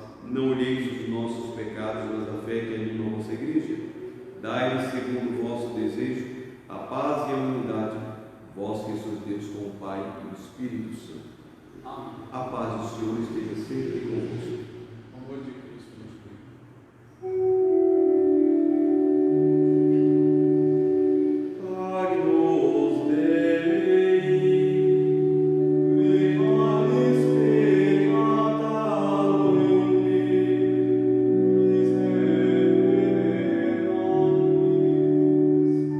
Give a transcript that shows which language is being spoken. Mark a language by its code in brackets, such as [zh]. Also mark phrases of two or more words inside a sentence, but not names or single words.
[pt] Não olheis os nossos pecados, mas a fé que anima a vossa Igreja. Dai-lhes, segundo o vosso desejo, a paz e a unidade, vós que sois Deus com o Pai e o Espírito Santo. Amém. A paz do Senhor esteja sempre convosco. O amor de Cristo nos [la] Agnus Dei, levalis peccata mundi, miserere nobis.